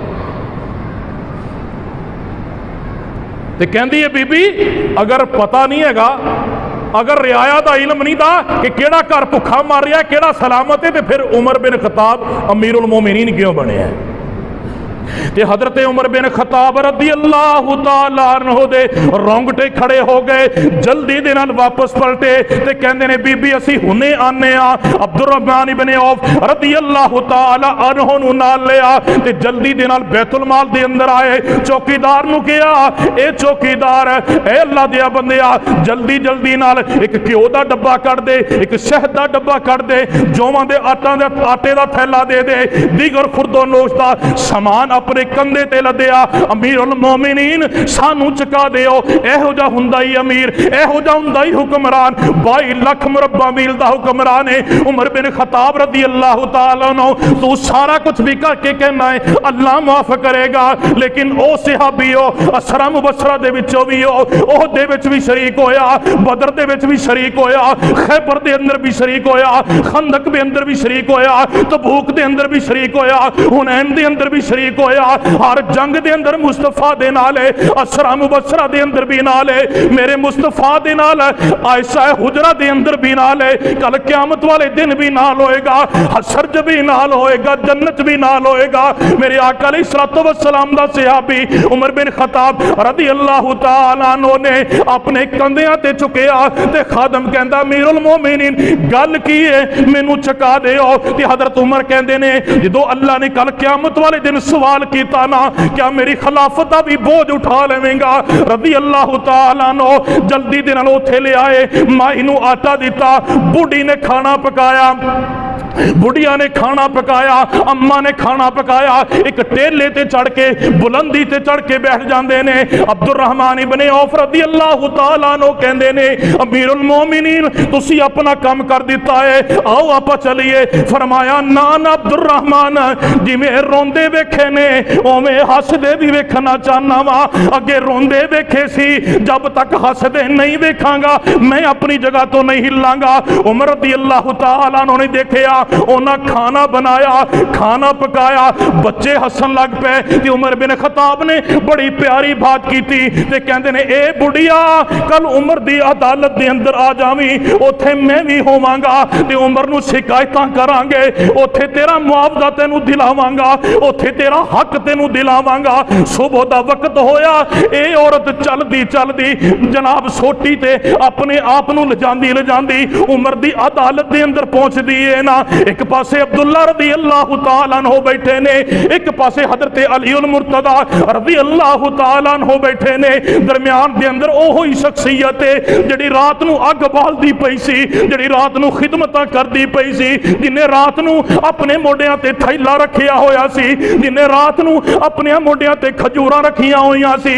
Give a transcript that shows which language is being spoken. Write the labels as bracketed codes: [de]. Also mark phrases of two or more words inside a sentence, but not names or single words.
[pa] تے کہندی ہے بی بی اگر پتا نہیں ہیگا، اگر رعایا دا علم نہیں تھا کہ کیہڑا گھر بھکھا مر رہا ہے کیہڑا سلامت ہے، تو فیر عمر بن خطاب امیرالمومنین کیوں بنے ہیں? تے حضرت عمر بن خطاب [ar] رضی اللہ تعالیٰ عنہ [pa] دے رونگٹے کھڑے ہو گئے، جلدی دے نال واپس پلٹے تے کہندے نے بی بی اسی ہنے آنے آں. عبدالرحمن ابن عوف [ar] رضی اللہ تعالیٰ عنہ [pa] نوں نال لیا تے جلدی دے نال بیت المال دے اندر آئے. چوکیدار نوں کہا، اے چوکیدار اے اللہ دیا بندیا جلدی جلدی نال اک گھیو دا ڈبہ کڈھ دے، اک شہد دا ڈبہ کڈھ دے، جواں دے آٹے دا تھیلا دے دے، دیگر خورد و نوش دا سامان اپنے کندھے تے لدیا. امیرالمومنین سانوں چکا دیو۔ ایہو جیہا ہوندا ای امیر، ایہو جیہا ہوندا ای حکمران. 22 لکھ مربع میل دا حکمران ہے عمر بن خطاب [ar] رضی اللہ تعالیٰ عنہ. [pa] تو سارا کجھ وی کر کے کہنا ایں اللہ معاف کرے گا، لیکن او صحابی ہو [ar] عشرہ مبشرہ [pa] دے وچوں وی ہو، اوہ دے وچ وی شریک ہویا، بدر دے وچ وی شریک ہویا، خیبر دے اندر وی شریک ہویا، خندق دے اندر وی شریک ہویا، تبوک دے اندر وی شریک ہویا، حنین دے اندر وی شریک ہویا. ہر جنگ دے اندر مصطفیٰ دے نال ہے, [ar] عشرہ مبشرہ [pa] دے اندر وی نال ہے، میرے مصطفیٰ دے نال عائشہ حجرہ دے اندر وی نال ہے، کل قیامت والے دن وی نال ہوئے گا، حشر چ وی نال ہوئے گا، جنت وی نال ہوئے گا. میرے آقا [ar] علیہ الصلاۃ والسلام [pa] دا صحابی عمر بن خطاب [ar] رضی اللہ تعالیٰ عنہ [pa] نے اپنے کندھیاں تے چکیا تے خادم کہندا امیرالمومنین گل کی ہے مینوں چکا دیو. تے حضرت عمر کہندے نے جدوں اللہ نے کل قیامت والے دن سوال کیا نا کیا میری خلافت کا وی بوجھ اٹھا لیویں گا? [ar] رضی اللہ تعالیٰ عنہ [pa] جلدی دے نال اتھے لے آئے، مائی نوں آٹا دتا، بڈھی نے کھانا پکایا، بڈھیا نے کھانا پکایا، اماں نے کھانا پکایا، اک ٹیلے تے چڑھ کے بلندی تے چڑھ کے بیٹھ جاتے نے. عبدالرحمن ابن عوف [ar] رضی اللہ تعالیٰ عنہ [pa] کہندے نے امیرالمومنین تسی اپنا کم کر دتا ہے، آؤ آپ چلیے. فرمایا نا نا عبدالرحمن جویں روندے ویکھے نے اوویں ہسدے وی ویکھنا چاہنا واں. اگے روندے ویکھے سی، جب تک ہسدے نہیں ویکھاں گا میں اپنی جگہ تو نہیں ہلاں گا. عمر [ar] رضی اللہ تعالیٰ عنہ [pa] نے دیکھیا اونہاں کھانا بنایا، کھانا پکایا، بچے ہسن لگ پئے. تے عمر بن خطاب نے بڑی پیاری بات کی تھی تے کہندے نے اے بڈھیا کل عمر دی عدالت دے اندر آ جاویں، اوتھے میں وی ہوواں گا تے عمر نوں شکایتاں کراں گے، اوتھے تیرا معاوضہ تینوں دلاواں گا، اوتھے تیرا حق تینوں دلاواں گا. صبح دا ویلا ہویا، اے عورت چلدی چلدی جناب سوٹی تے اپنے آپ نوں لجاندی لجاندی عمر دی عدالت دے اندر پہنچدی ہے نا. اک پاسے عبداللہ [ar] رضی اللہ تعالیٰ عنہ [pa] بیٹھے نے، اک پاسے حضرت علی المرتضیٰ [ar] رضی اللہ تعالیٰ عنہ [pa] بیٹھے نے. درمیان دے اندر اوہو ای شخصیت ہے جہیڑی رات نوں اگ بالدی پئی سی، جہیڑی رات نوں خدمتاں کردی پئی سی، جنہاں رات نوں اپنے موڈھیاں تے تھیلا رکھیا ہویا سی، جنہاں رات نوں اپنے موڈھیاں تے کھجوراں رکھیاں ہوئیاں سی.